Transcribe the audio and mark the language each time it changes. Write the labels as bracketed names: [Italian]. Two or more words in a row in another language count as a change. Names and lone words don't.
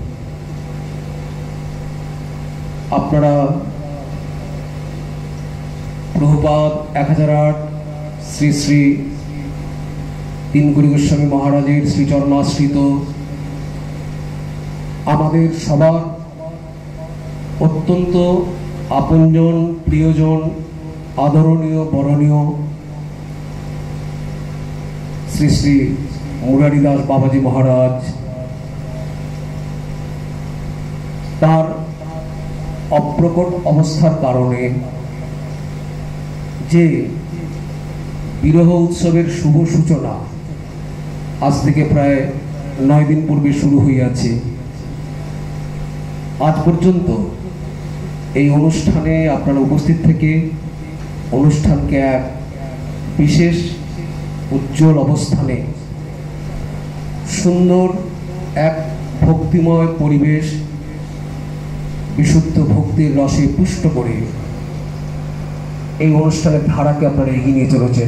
[Bangla] আপনারা প্রভুপাদ 1008 শ্রী শ্রী তিন গুরু গোস্বামী মহারাজের শ্রী চরণাশ্রিত আমাদের সবার অত্যন্ত আপনজন প্রিয়জন আদরণীয় বরণীয় শ্রী শ্রী মুরারীদাস বাবাজী মহারাজ তার অপ্রকট অবস্থার কারণে যে বিরহ উৎসবের শুভ সূচনা আজ থেকে প্রায় 9 দিন পূর্বে শুরু হইয়াছে। আজ পর্যন্ত এই অনুষ্ঠানে আপনারা উপস্থিত থেকে অনুষ্ঠানকে এক বিশেষ উজ্জ্বল অবস্থানে সুন্দর এক ভক্তিময় পরিবেশ বিশুদ্ধ ভক্তির রসে পুষ্ট করে এই অনুষ্ঠানের ধারাকে আপনারা এগিয়ে নিয়ে চলেছেন।